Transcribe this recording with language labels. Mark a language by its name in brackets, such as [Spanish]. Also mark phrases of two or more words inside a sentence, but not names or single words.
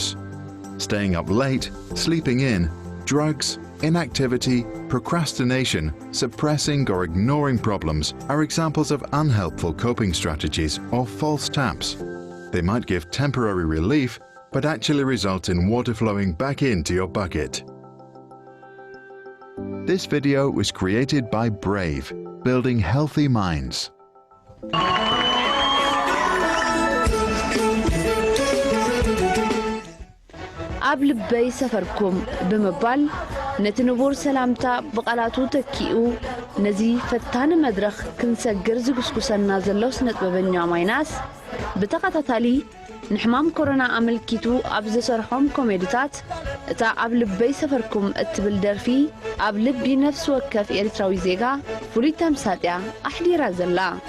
[English] Staying up late, sleeping in, drugs, inactivity, procrastination, suppressing or ignoring problems are examples of unhelpful coping strategies or false taps. They might give temporary relief, but actually result in water flowing back into your bucket. This video was created by Brave, Building Healthy Minds. [Tigrinya] ኣብ ልበይ ሰፈርኩም ብምባል ነቲ ንቡር ሰላምታ ብቓላቱ ተኪኡ ነዚ ፈታኒ መድረኽ ክንሰግር ዝግስኩሰና ዘሎ ስነጥበበኛ ማይናስ ብተኸታታሊ ንሕማም ኮሮና ኣመልኪቱ ኣብ ዝሰርሖም ኮሜዲታት እታ ኣብ ልበይ ሰፈርኩም እትብል ደርፊ ኣብ ልቢ ነፍሲ ወከፍ ኤርትራዊ ዜጋ ፍሉይ ተምሳጥያ ኣሕዲራ ዘላ